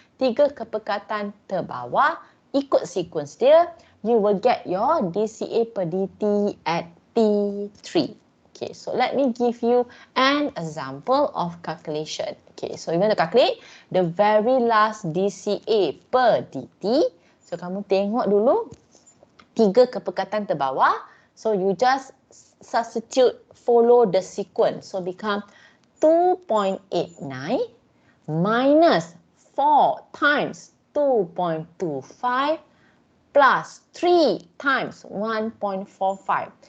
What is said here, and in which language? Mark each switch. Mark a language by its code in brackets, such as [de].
[en] 3 [ms] kepekatan terbawah, ikut sequence dia, [en] you will get your DCA per DT at T3. Okay, so let me give you an example of calculation. Okay, so you want to calculate the very last DCA per DT. [ms] So kamu tengok dulu 3 kepekatan terbawah. [en] So you just substitute, follow the sequence. So become 2.89 minus times 2.25 plus 3 times 1.45.